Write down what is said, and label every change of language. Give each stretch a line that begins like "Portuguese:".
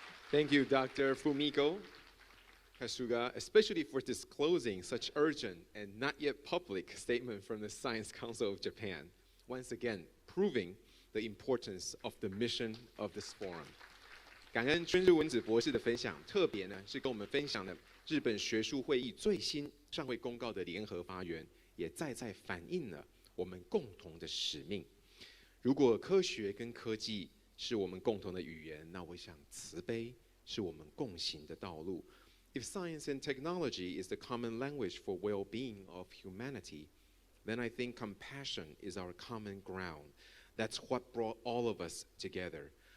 English: Thank you, Dr. Fumiko Kasuga, especially for disclosing such urgent and not yet public statement from the Science Council of Japan, once again proving the importance of the mission of this forum.
Chinese: 感恩春日文子博士的分享，特别呢是跟我们分享了日本学术会议最新上会公告的联合发言，也再反映了我们共同的使命。如果科学跟科技是我们共同的语言，那我想慈悲是我们共行的道路。
English: If science and technology is the common language for well-being of humanity, then I think compassion is our common ground. That's what brought all of us together.